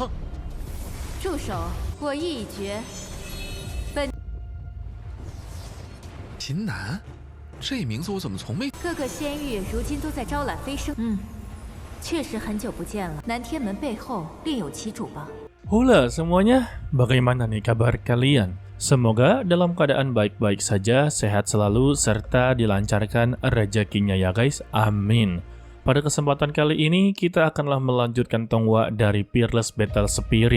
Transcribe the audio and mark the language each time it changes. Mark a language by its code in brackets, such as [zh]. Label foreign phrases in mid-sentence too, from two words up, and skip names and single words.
[zh] 住手！我意已决。秦南，这名字我怎么从没…… 各个仙域如今都在招揽飞升。确实很久不见了。南天门背后另有其主吧 [id] ？Halo semuanya, bagaimana nih kabar kalian? Semoga dalam keadaan baik-baik saja, sehat selalu, serta dilancarkan rezekinya ya guys, amin. Pada kesempatan kali ini, kita akanlah melanjutkan Tonghua dari Peerless Battle Spirit.